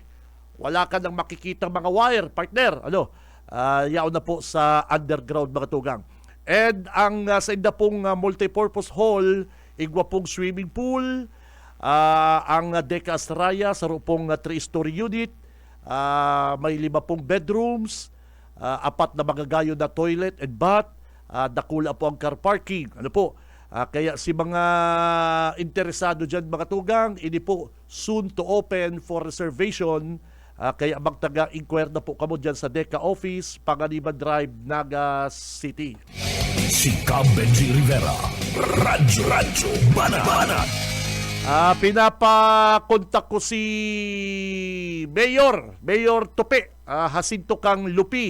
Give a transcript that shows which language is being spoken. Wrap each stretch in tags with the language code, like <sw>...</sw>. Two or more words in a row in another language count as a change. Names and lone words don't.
<tl>Wala ka ng makikita mga wire, partner. Yaon na po sa underground, mga tugang.</tl> <bik>And ang sa inda pong</bik> <en>multipurpose hall,</en> <bik>igwa pong swimming pool, ang Deca Astraya sa pong 3-story unit, may 5 pong bedrooms, 4 na magagayo na</bik> <en>toilet and bath,</en> <bik>dakula po ang car parking. Kaya si mga interesado dyan mga tugang, ini po</bik> <en>soon to open for reservation.</en> <bik>Kaya magtaga-inquire na po kamo dyan sa DECA Office, Panganiban Drive, Naga City. Si Cab Benji Rivera. Radyo Banat. Pinapakontak ko si Mayor Tope, Jacinto Kang Lupi.</bik>